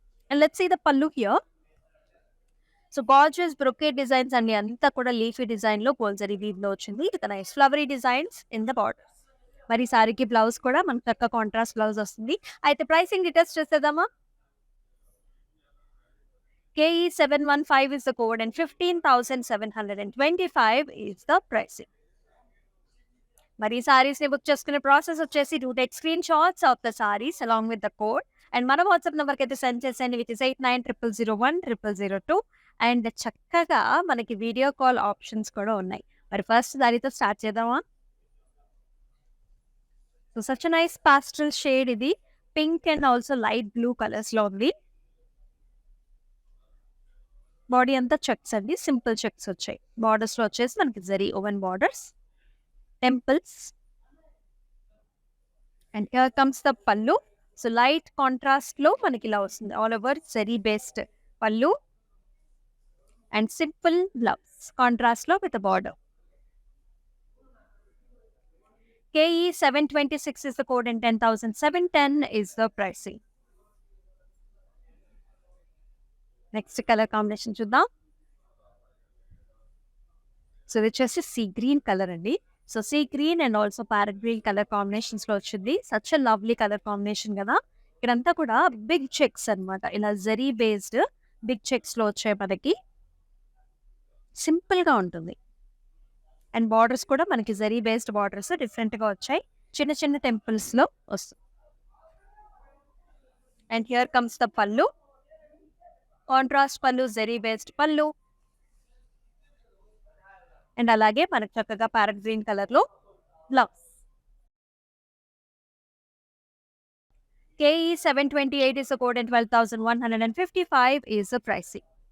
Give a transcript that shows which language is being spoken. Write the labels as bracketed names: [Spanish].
[English] And let's see the pallu here. So gorgeous brocade designs అండి. [Telugu] అంతా కూడా లీఫీ డిజైన్‌లో గోల్డ్ వీవ్‌లో వచ్చింది. [English] With nice flowery designs in the borders. [Telugu] మరి ఈ సారీకి బ్లౌజ్ కూడా మనకు చక్కగా కాంట్రాస్ట్ బ్లౌజ్ వస్తుంది. అయితే ప్రైసింగ్ డీటెయిల్స్ చూసేద్దామా? [English] KE 715 is the code and 15,725 is the pricing. [Telugu] మరి ఈ సారీస్‌ని బుక్ చేసుకునే ప్రాసెస్ వచ్చేసి [English] do take screen shots of the saris along with the code and [Telugu] మన వాట్సాప్ నంబర్‌కైతే సెండ్ చేసేయండి [English] which is [Telugu] 8900010002 అండ్ చక్కగా మనకి వీడియో కాల్ ఆప్షన్స్ కూడా ఉన్నాయి. మరి ఫస్ట్ దానితో స్టార్ట్ చేద్దామా? [English] so such a nice pastel shade [Telugu] ఇది. Pink and also light blue కలర్స్‌లో ఉంది. బాడీ అంతా చెక్స్ అండి. సింపుల్ చెక్స్ వచ్చాయి. బార్డర్స్‌లో వచ్చేసి మనకి zari oven borders, temples [English] And here comes the pallu. [Telugu] సో లైట్ కాంట్రాస్ట్‌లో మనకి ఇలా వస్తుంది. ఆల్ ఓవర్ జరీ బేస్డ్ పల్లు అండ్ సింపుల్ బ్లౌజ్ కాంట్రాస్ట్‌లో with border. [English] KE 726 is the code and 10,710 is the pricing. [Telugu] Next colour combination చూద్దాం. సో ఇది వచ్చేసి సీ గ్రీన్ కలర్ అండి. So sea green and also parrot green colour కాంబినేషన్స్‌లో వచ్చింది. [English] such a lovely colour combination [Telugu] కదా! ఇక్కడంతా కూడా big checks అన్నమాట. ఇలా జరీ బేస్డ్ బిగ్ చెక్స్‌లో వచ్చాయి మనకి. సింపుల్‌గా ఉంటుంది. అండ్ బార్డర్స్ కూడా మనకి జరీ బేస్డ్ బార్డర్స్ డిఫరెంట్‌గా వచ్చాయి. చిన్న చిన్న టెంపుల్స్‌లో వస్తుంది. [English] And here comes the pallu. Contrast pallu, zari based pallu. [Telugu] అండ్ అలాగే మనకు చక్కగా ప్యారెట్ గ్రీన్ కలర్‌లో blouse. [English] KE 728 is the code and 12,155 is the pricing.